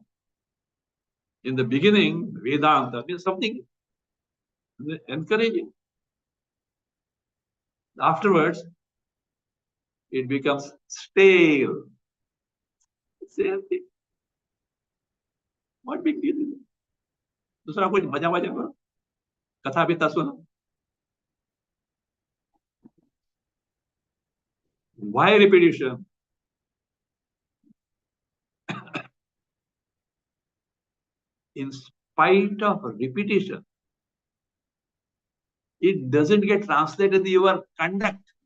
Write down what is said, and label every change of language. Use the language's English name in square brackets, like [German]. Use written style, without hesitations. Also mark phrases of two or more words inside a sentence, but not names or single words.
[English] In the beginning, Vedanta means something encouraging. Afterwards, it becomes stale. Same thing. What big deal is it? [Hindi] दूसरा कोई मजा मजा करो, कथा बिता सुनो. [English] Why repetition? In spite of repetition, it doesn't get translated in your conduct.